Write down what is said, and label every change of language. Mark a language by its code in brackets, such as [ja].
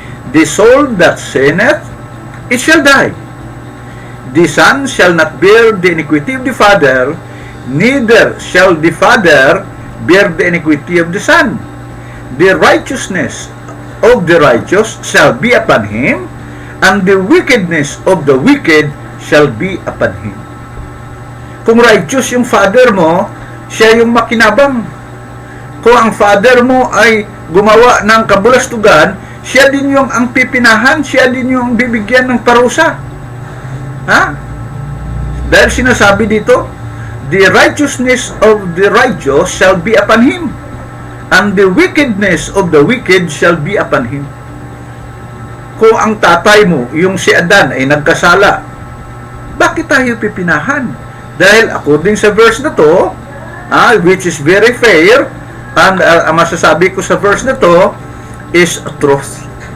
[en] The soul that sinneth, it shall die. The son shall not bear the iniquity of the father, neither shall the father bear the iniquity of the son. The righteousness of the righteous shall be upon him, and the wickedness of the wicked shall be upon him. [tl] Kung righteous yung father mo, siya yung makinabang. Kung ang father mo ay gumawa ng kabulastugan, siya din yung ang pipinahan, siya din yung bibigyan ng parusa. Ha? Dahil sinasabi dito, [en] the righteousness of the righteous shall be upon him, and the wickedness of the wicked shall be upon him. [tl] Kung ang tatay mo, yung si Adan, ay nagkasala, bakit tayo pipinahan? Dahil according sa verse na to, which is very fair, and ang masasabi ko sa verse na to is truth.